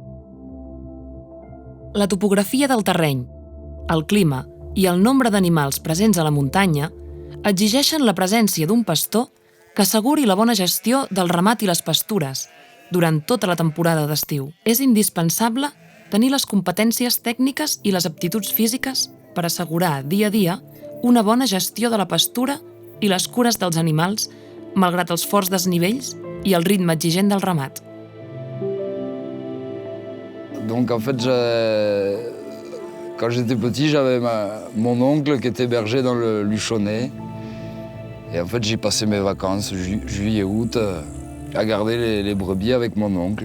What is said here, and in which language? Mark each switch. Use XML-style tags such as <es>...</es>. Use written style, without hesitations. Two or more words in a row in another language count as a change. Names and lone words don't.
<ca>La topografia del terreny, el clima i el nombre d'animals presents a la muntanya exigeixen la presència d'un pastor que asseguri la bona gestió del ramat i les pastures durant tota la temporada d'estiu. És indispensable tenir les competències tècniques i les aptituds físiques per assegurar dia a dia una bona gestió de la pastura i les cures dels animals, malgrat els forts desnivells i el ritme exigent del ramat.</ca> <fr>Donc en fait, quand j'étais petit, j'avais mon oncle qui était berger dans le Luchonnet. Et en fait, j'y passais mes vacances, juillet, août, à garder les brebis avec mon oncle.</fr>